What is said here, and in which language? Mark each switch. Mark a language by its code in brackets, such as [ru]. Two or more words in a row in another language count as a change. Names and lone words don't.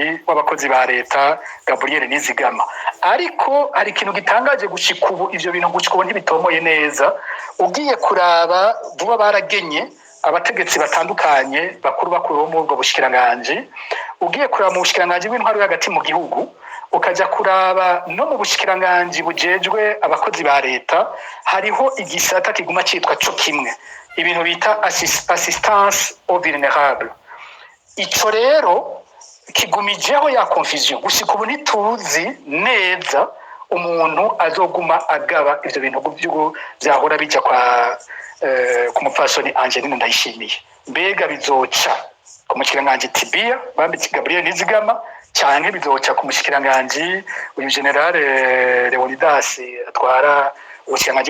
[rn] w'abakozi ba leta Gabriel Nizigama ariko hari ikintu gitangaje gushika ubu ivyo bintu gushika ubu ntibitomoye neza ugiye kuraba vuba baragenye abategetsi batandukanye bakuru bo mu bwo bushikiranganje ugiye kuraba mu bushikiranganje bw'intwaro hagati mu gihugu ukaja kuraba no mu bushikiranganje bujejwe abakozi ba leta hariho igisata kiguma citwa cyo kimwe ibintu bita [fr] assistance aux vulnérables [rn] ico rero kigumijeho ya confusion gushika ubu ntituzi neza umuntu azoguma agaba ivyo bintu vyahora bija kwa ku mupfasoni Angeline Ndayishimiye mbega bizoca ku mushikiranganje Tibia bambitse Gabriel Nizigama canke bizoca ku mushikiranganje uyu general Leonidas atwara ubushikiranganje